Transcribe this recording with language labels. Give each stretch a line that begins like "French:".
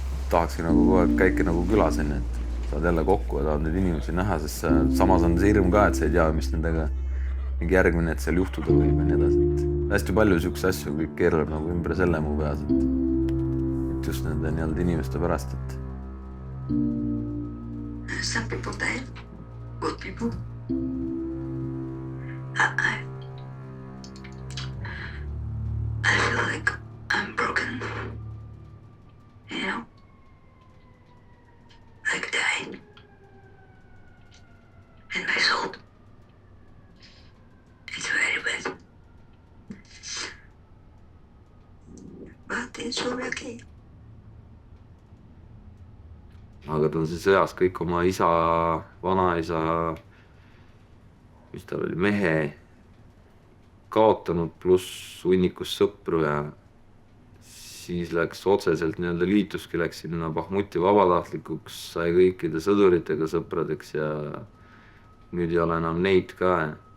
Estonian: Tahakski nagu kogu aeg käike nagu külas, et saad jälle kokku ja tahad neid inimesi näha, sest samas on see hirm ka, et sa ei tea, mis nendega mingi järgmine, et seal juhtuda võib ja nii edasi. Hästi palju siukse asju kõik keerleb nagu ümber selle mu peas, et just nende nii-öelda inimeste pärast, et
English: Some people dead, good people. I feel like I'm broken, you know, like dying in my soul. It's very bad, but it's all okay.
Estonian: Aga ta on see sõjas kõik oma isa, vanaisa, mis tal oli, mehe kaotanud pluss hunnikus sõpru ja siis läks otseselt nii-öelda liituski, läks sinna Bahmuti vabatahtlikuks, sai kõikide sõduritega sõpradeks ja nüüd ei ole enam neid ka.